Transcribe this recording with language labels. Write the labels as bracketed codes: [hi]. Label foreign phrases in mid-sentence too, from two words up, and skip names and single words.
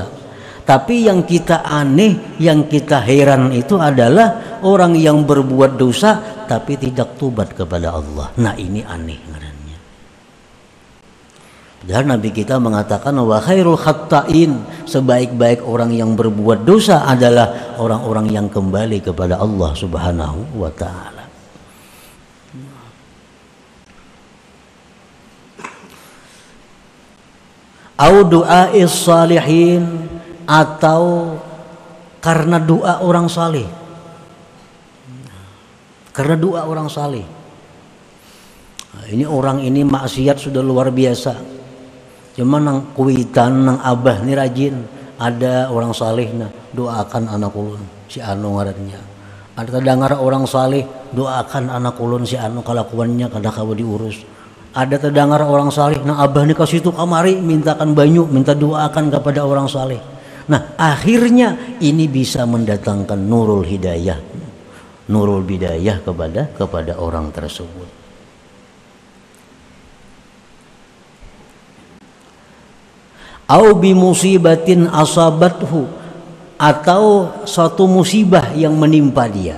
[id] Tapi yang kita aneh, yang kita heran itu adalah orang yang berbuat dosa tapi tidak tobat kepada Allah. [bjn] Nah ini aneh ngarannya. [id] Padahal Nabi kita mengatakan [ar] وخير الخطائين, [id] sebaik-baik orang yang berbuat dosa adalah orang-orang yang kembali kepada Allah [ar] سبحانه وتعالى. أو دعاء الصالحين, [id] atau karena doa orang saleh. Karena doa orang saleh. Nah, ini orang ini maksiat sudah luar biasa. [bjn] Cuma nang kuitan nang abah ini rajin. Ada orang saleh nah doakan anak ulun si anu ngarannya. Ada terdengar orang saleh doakan anak ulun si anu kalakuannya kada kawa diurus. Ada terdengar orang saleh nang abah ni kasih tu kamari mintakan banyu, minta doakan kepada orang saleh. [id] Nah akhirnya ini bisa mendatangkan [ar] نور الهداية, نور البداية [id] kepada orang tersebut. [ar] أو بمصيبة أصابته, [id] atau suatu musibah yang menimpa dia.